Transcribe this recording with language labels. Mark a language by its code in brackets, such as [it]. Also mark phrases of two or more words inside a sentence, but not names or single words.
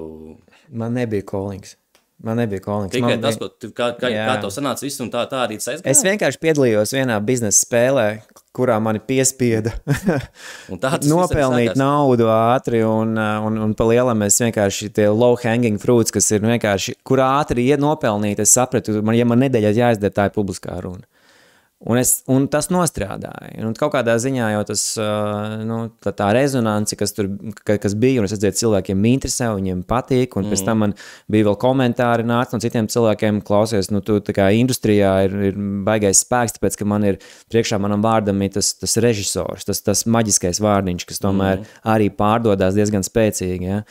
[lv] Man nebija callings. Tikai tas, kā tev sanāca viss un tā arī tas aizgāja? Es vienkārši piedalījos vienā biznesa spēlē, kurā mani piespieda nopelnīt naudu ātri un pa lielam es vienkārši tie [en] low hanging fruits, [lv] kas ir vienkārši, kur ātri nopelnīt, es sapratu, ja man nedēļā jāizdara, tā ir publiskā runa. Un tas nostrādāja. Un kaut kādā ziņā jau tas, tā rezonance, kas bija, un es redzēju, cilvēkiem interesē, viņiem patīk, un pēc tam man bija vēl komentāri nāc no citiem cilvēkiem, klausies, tu tā kā industrijā ir baigais spēks, tāpēc, ka man ir priekšā manam vārdam ir tas režisors, tas maģiskais vārdiņš, kas tomēr arī pārdodās diezgan spēcīgi, ja.